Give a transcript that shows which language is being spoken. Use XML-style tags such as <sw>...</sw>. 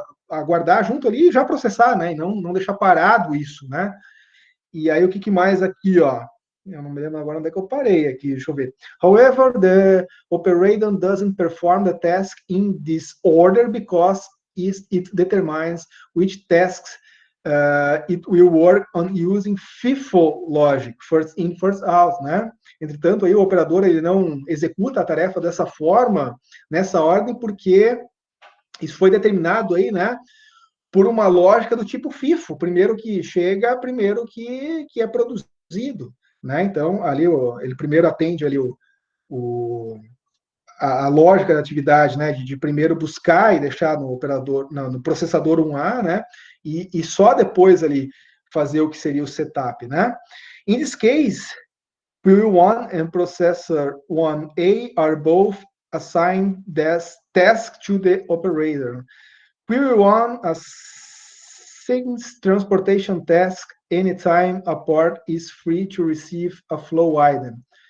<pt>aguardar junto ali e já processar, né, e não deixar parado isso, né, e aí o que mais aqui, ó, eu não me lembro agora onde é que eu parei aqui, deixa eu ver.</pt> <en>However, the operator doesn't perform the task in this order because it determines which tasks it will work on using FIFO logic, first in, first out, né?</en> <pt>Entretanto, aí o operador ele não executa a tarefa dessa forma, nessa ordem, porque isso foi determinado aí, né? Por uma lógica do tipo FIFO, primeiro que chega, primeiro que é produzido, né? Então, ali ele primeiro atende ali a lógica da atividade, né? De primeiro buscar e deixar no operador, no processador 1A, né? E só depois ali fazer o que seria o setup, né?</pt> <en>In this case, PRI1 and processor 1A are both assigned this task to the operator. PRI1 assigns transportation task anytime a part is free to receive a flow item.</en>